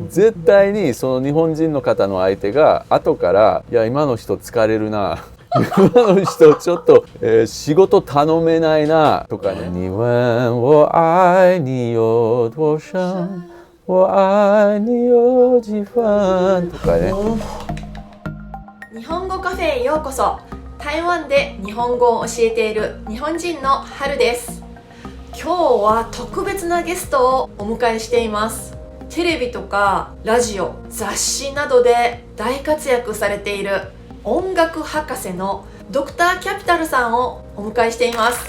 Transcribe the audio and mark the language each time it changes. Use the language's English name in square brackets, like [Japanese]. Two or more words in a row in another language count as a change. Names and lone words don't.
[Japanese] 絶対にその日本人の方の相手が後から「いや今の人疲れるな」今の人ちょっと、仕事頼めないなとかね。 [Chinese] 你问我爱你有多深，我愛你有幾分 [Japanese] とかね。日本語カフェへようこそ。台湾で日本語を教えている日本人の春です。今日は特別なゲストをお迎えしています。テレビとかラジオ、雑誌などで大活躍されている音楽博士のドクターキャピタルさんをお迎えしています。